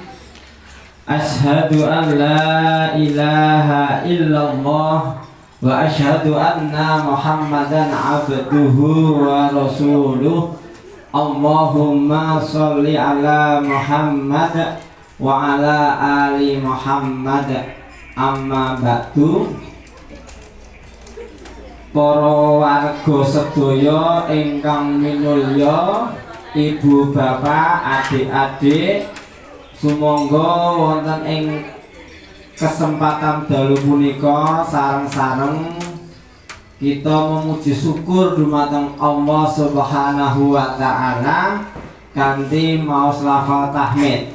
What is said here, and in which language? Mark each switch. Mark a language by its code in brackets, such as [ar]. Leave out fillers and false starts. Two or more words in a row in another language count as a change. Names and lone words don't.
[ar] أشهد أن لا إله إلا الله وأشهد أن محمدا عبده ورسوله. اللهم صل على محمد وعلى آل محمد. أما بعد. [jv] Para warga sedaya ingkang minulya, ibu bapak, adik-adik, sumangga wonten ing kesempatan dalu punika sareng-sareng kita memuji syukur dumateng [ar] الله سبحانه وتعالى [jv] kanthi maos lafal tahmid.